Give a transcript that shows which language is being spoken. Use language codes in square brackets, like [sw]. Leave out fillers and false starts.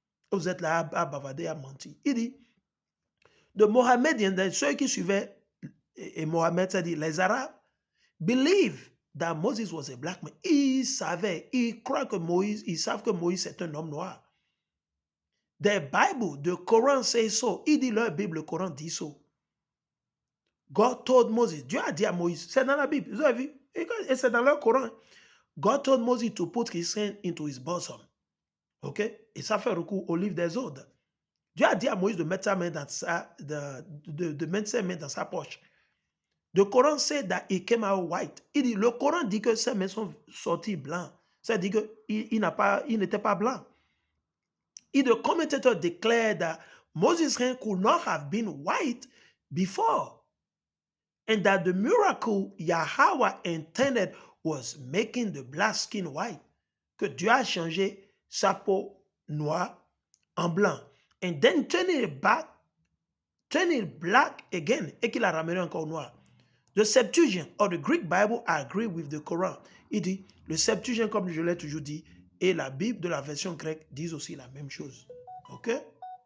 [fr] Vous êtes là à bavader, à mentir. Il dit, de Mohamed, ceux qui suivaient et Mohamed, c'est-à-dire les Arabes, [en] believe that Moses was a black man. [fr] Ils savaient, ils croient que Moïse, ils savent que Moïse est un homme noir. [en] The Bible, the Coran says so. [fr] Il dit leur Bible, le Coran dit so. [en] God told Moses, [fr] Dieu a dit à Moïse, c'est dans la Bible, vous avez vu? Et c'est dans leur Coran. [en] God told Moses to put his hand into his bosom. [fr] OK? Et ça fait recours au livre des Odes. Dieu a dit à Moïse de mettre sa main dans sa poche. Le Coran [en] said that he came out white. [fr] Il dit, le Coran dit que ses mains sont sorties blancs. Ça dit qu'il n'était pas blanc. [en] The commentator declared that Moses' hand could not have been white before. And that the miracle Yahweh intended was making the black skin white. [fr] Que Dieu a changé sa peau noire en blanc. [en] And then turn it black again. [fr] Et qu'il a ramené encore noir. [en] The Septuagint or the Greek Bible agree with the Quran. [fr] Il dit, le Septuagint, comme je l'ai toujours dit, et la Bible de la version grecque disent aussi la même chose. OK?